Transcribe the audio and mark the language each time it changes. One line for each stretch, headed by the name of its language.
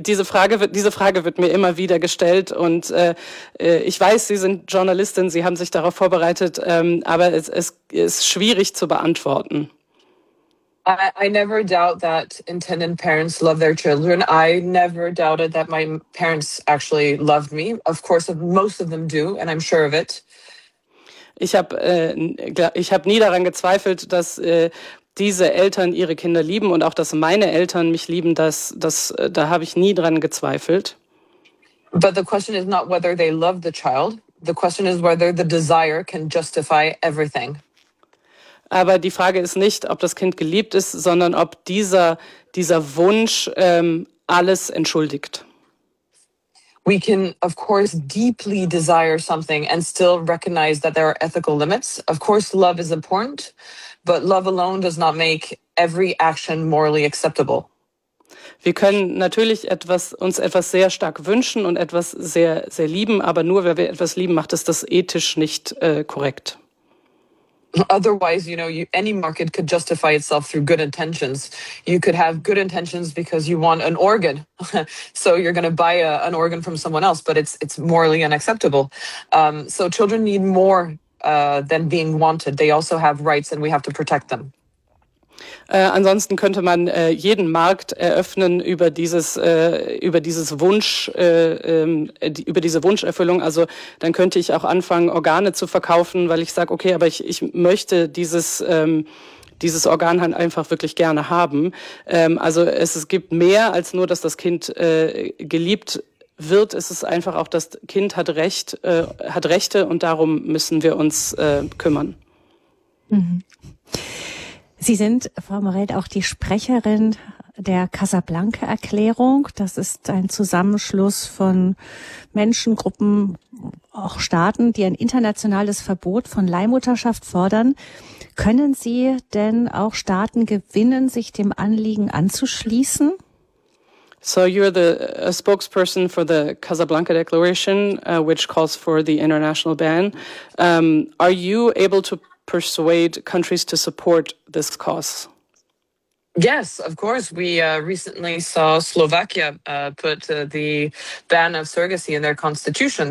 German: Diese Frage wird mir immer wieder gestellt und ich weiß, Sie sind Journalistin, Sie haben sich darauf vorbereitet, aber es ist schwierig zu beantworten.
English: I never doubt that intended parents love their children. I never doubted that my parents actually loved me. Of course, most of them do, and I'm sure of it.
German: Ich habe nie daran gezweifelt, dass diese Eltern ihre Kinder lieben und auch, dass meine Eltern mich lieben, da habe ich nie dran gezweifelt.
English: But the question is not whether they love the child. The question is whether the desire can justify everything.
German: Aber die Frage ist nicht, ob das Kind geliebt ist, sondern ob dieser Wunsch alles entschuldigt.
English: We can, of course, deeply desire something and still recognize that there are ethical limits. Of course, love is important, but love alone does not make every action morally acceptable.
German: Wir können natürlich uns etwas sehr stark wünschen und etwas sehr, sehr lieben, aber nur weil wir etwas lieben, macht es das ethisch nicht korrekt.
English: Otherwise, you know, any market could justify itself through good intentions. You could have good intentions because you want an organ. So you're going to buy an organ from someone else, but it's morally unacceptable. So children need more than being wanted. They also have rights and we have to protect them.
German: Ansonsten könnte man jeden Markt eröffnen über diese Wunscherfüllung. Also dann könnte ich auch anfangen, Organe zu verkaufen, weil ich sage, okay, aber ich möchte dieses Organ halt einfach wirklich gerne haben. Also es gibt mehr als nur, dass das Kind geliebt wird. Es ist einfach auch, das Kind hat Recht, hat Rechte und darum müssen wir uns kümmern. Sie sind, Frau Morell, auch die Sprecherin der Casablanca-Erklärung. Das ist ein Zusammenschluss von Menschen, Gruppen, auch Staaten, die ein internationales Verbot von Leihmutterschaft fordern. Können Sie denn auch Staaten gewinnen, sich dem Anliegen anzuschließen?
English: So you're a spokesperson for the Casablanca Declaration, which calls for the international ban. Are you able to persuade countries to support this cause? Yes, of course. We recently saw Slovakia put the ban of surrogacy in their constitution.